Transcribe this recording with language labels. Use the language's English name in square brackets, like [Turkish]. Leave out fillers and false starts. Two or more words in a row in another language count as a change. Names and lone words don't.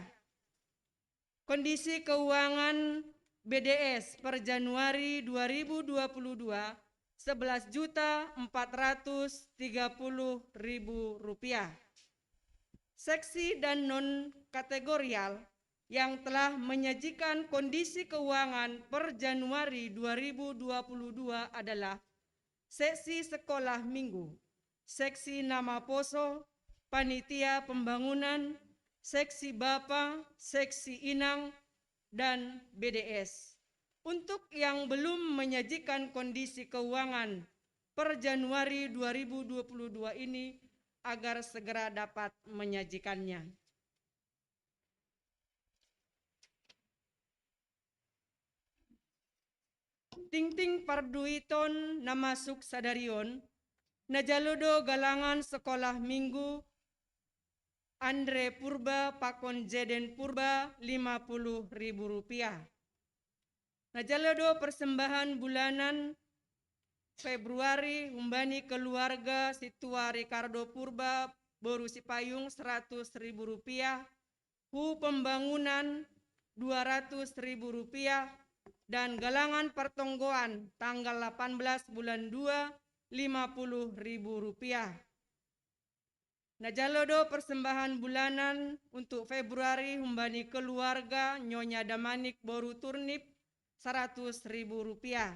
[Indonesian] Kondisi keuangan BDS per Januari 2022, Rp11.430.000. Seksi dan non kategorial yang telah menyajikan kondisi keuangan per Januari 2022 adalah seksi sekolah minggu, seksi nama poso, panitia pembangunan, seksi Bapa, seksi Inang, dan BDS. Untuk yang belum menyajikan kondisi keuangan per Januari 2022 ini agar segera dapat menyajikannya. [Batak Simalungun] Tingting parduiton namasuk sadarion, najalodo galangan [Indonesian] sekolah minggu [Batak Simalungun] Andre Purba pakon Jeden Purba Rp50.000. Najalodo [Indonesian] persembahan bulanan Februari [Batak Simalungun] humbani keluarga Situa Ricardo Purba Boru Sipayung Rp100.000, hu pembangunan Rp200.000, dan galangan pertonggoan [Indonesian] tanggal 18 bulan 2 [Batak Simalungun] Rp50.000. Najalodo [Indonesian] persembahan bulanan untuk Februari [Batak Simalungun] humbani keluarga Nyonya Damanik Boru Turnip Rp100.000.